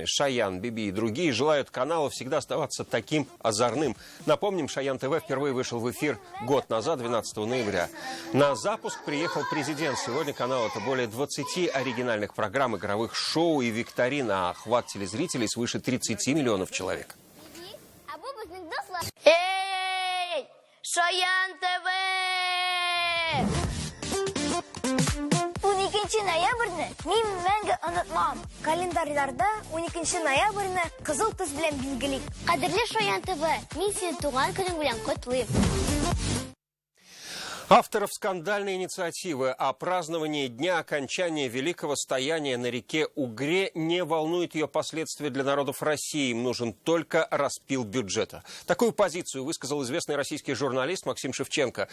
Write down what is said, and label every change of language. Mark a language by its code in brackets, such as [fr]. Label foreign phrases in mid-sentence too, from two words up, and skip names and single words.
[ru] Шаян, Биби и другие желают каналу всегда оставаться таким озорным. Напомним, «Шаян ТВ» впервые вышел в эфир год назад, 12 ноября. На запуск приехал президент. Сегодня канал — это более 20 оригинальных программ, игровых шоу и викторин, а охват телезрителей свыше 30 миллионов человек. Шаян ТВ! [tt] 12 ноябрьны мен мәңгі онытмам. Календарьларда 12 ноябрьны кызыл төс белән билгелик. Кадерле Шаян ТВ, мин сине туган көнең белән котлыйм. [ru] Авторов скандальной инициативы о праздновании дня окончания великого стояния на реке Угре не волнует ее последствия для народов России. Им нужен только распил бюджета. Такую позицию высказал известный российский журналист Максим Шевченко.